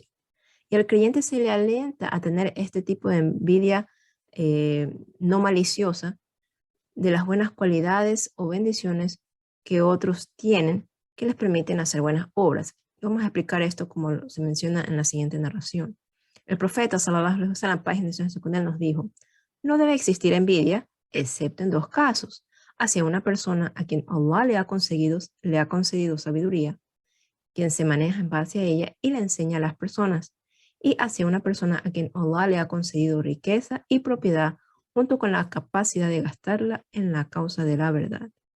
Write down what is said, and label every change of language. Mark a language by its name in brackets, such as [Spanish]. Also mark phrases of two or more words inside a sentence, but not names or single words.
[Spanish] Y al creyente se le alienta a tener este tipo de envidia no maliciosa de las buenas cualidades o bendiciones que otros tienen que les permiten hacer buenas obras. Vamos a explicar esto como se menciona en la siguiente narración. El profeta, [Arabic] صلى الله عليه وسلم, [Spanish] página secundaria, nos dijo, no debe existir envidia, excepto en dos casos, hacia una persona a quien Allah le ha concedido sabiduría, quien se maneja en base a ella y le enseña a las personas, y hacia una persona a quien Allah le ha concedido riqueza y propiedad junto con la capacidad de gastarla en la causa de la verdad.